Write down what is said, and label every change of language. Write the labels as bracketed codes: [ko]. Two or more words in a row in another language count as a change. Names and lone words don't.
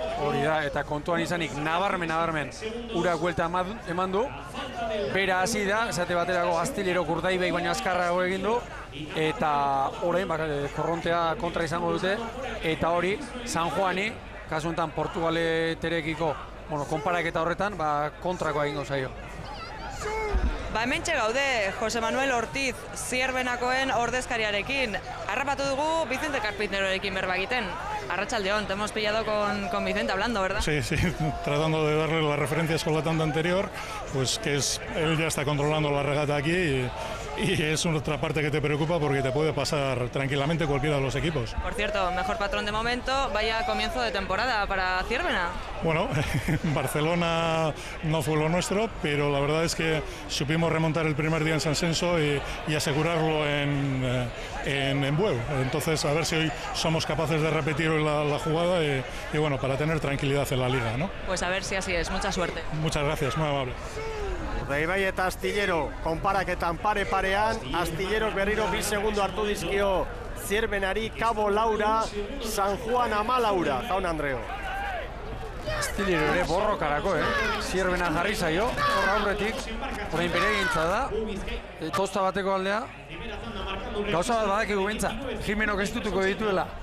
[eu] Hori da, eta kontuan izanik nabarmen, urak buelta eman du, bera hasi da, esate baterako Astillerok Urdaibaik baino azkarrago egin du, eta orain korrontea kontra izango dute, eta hori San Juani, kasu honetan Portugaleterekiko konparaketa horretan, kontrakoa egingo zaio. Hementxe gaude, Jose Manuel Ortiz, Zierbenakoen ordezkariarekin. Harrapatu dugu Vicente Carpinterorekin berba egiten. Arratsaldeon, [es] te hemos pillado con Vicente hablando, ¿verdad? Sí, tratando de darle las referencias con la tanda anterior, pues que él ya está controlando la regata aquí y es otra parte que te preocupa porque te puede pasar tranquilamente cualquiera de los equipos. Por cierto, mejor patrón de momento, vaya comienzo de temporada para Zierbena. Bueno, Barcelona no fue lo nuestro, pero la verdad es que supimos remontar el primer día en San Censo y asegurarlo en Bueu. Entonces, a ver si hoy somos capaces de repetir hoy la jugada y bueno, para tener tranquilidad en la liga, ¿no? Pues a ver si así es. Mucha suerte. Muchas gracias, muy amable. [eu] Urdaibai eta Astillero konparaketan pare-parean, Astillerok berriro 2 segundo hartu dizkio Zierbenari, Kabo Laura, San Juan 14, Jaun Andreo. Astillero ere borrokarako, Zierbena jarri zaio, horra aurretik, orain bere egintza da, tosta bateko aldea, gauza bat badakigu bentsa, Jimenok ez dutuko dituela.